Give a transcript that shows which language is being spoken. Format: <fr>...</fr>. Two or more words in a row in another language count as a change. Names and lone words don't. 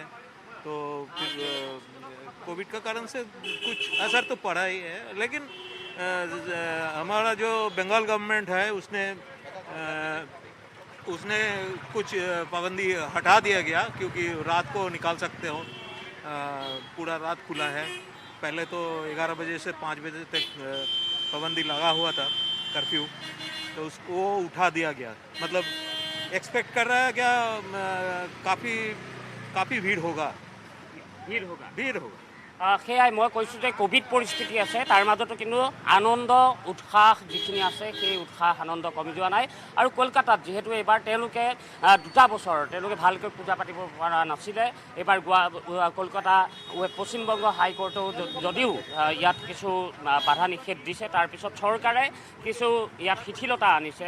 <hi>तो फिर कोविड का कारण से कुछ असर तो पड़ा ही है, लेकिन हमारा जो बंगाल गवर्नमेंट है उसने कुछ पाबंदी हटा दिया गया, क्योंकि रात को निकाल सकते हो, पूरा रात खुला है। पहले तो 11 बजे से 5 बजे तक पाबंदी लगा हुआ था, कर्फ्यू, तो उसको उठा दिया गया। मतलब एक्सपेक्ट कर रहा है क्या काफ़ी भीड़ होगा।</hi> <as>সেয়াই মই কৈছোঁ যে ক'ভিড পৰিস্থিতি আছে, তাৰ মাজতো কিন্তু আনন্দ উৎসাহ যিখিনি আছে সেই উৎসাহ আনন্দ কমি যোৱা নাই। আৰু কলকাতাত যিহেতু এইবাৰ তেওঁলোকে 2টা বছৰ তেওঁলোকে ভালকৈ পূজা পাতিব পৰা নাছিলে, এইবাৰ কলকাতা পশ্চিমবংগ হাইকোৰ্টেও যদিও ইয়াত কিছু বাধা নিষেধ দিছে, তাৰপিছত চৰকাৰে কিছু ইয়াত শিথিলতা আনিছে।</as>